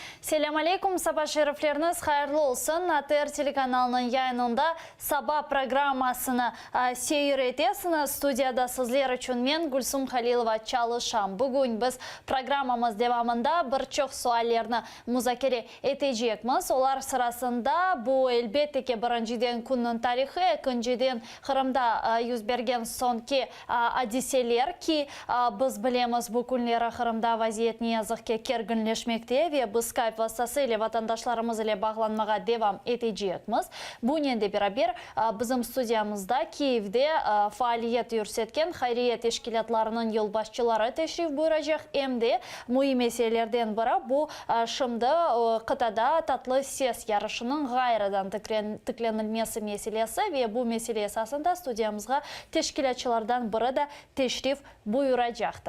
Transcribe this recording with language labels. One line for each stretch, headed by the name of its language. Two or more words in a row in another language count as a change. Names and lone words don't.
Crimean Tatar: Selam aleyküm, sabah şerifleriniz hayırlı olsun. ATR telekanalının yayınında sabah programmasını seyir etesiniz. Studiyada sizler için men Gülsüm Halilova çalışam. Bugün biz programmamız devamında birçok suallarını müzakere edeceğimiz. Olar sırasında bu elbette ki birinciden kunun tarihi, ikinciden Kırım'da yüz bergen sonki hadiseler ki biz bilemiz bu günleri Kırım'da vaziyet ne yazık ki kerginleşmekte ve biz Skype vasıtasıyla vatandaşlarımız ile bağlanmaya devam edeceğimiz. Bununla beraber bizim stüdyamızda Kiev'de faaliyet yürütken hayriye teşkilatlarının yılbaşçıları teşrif buyuracak. Hem de mühim meselelerden biri bu şimdi kıtada tatlı ses yarışının gayrıdan tıklanılması meselesi ve bu mesele esasında stüdyamızda teşkilatçılardan biri de teşrif buyuracaktır.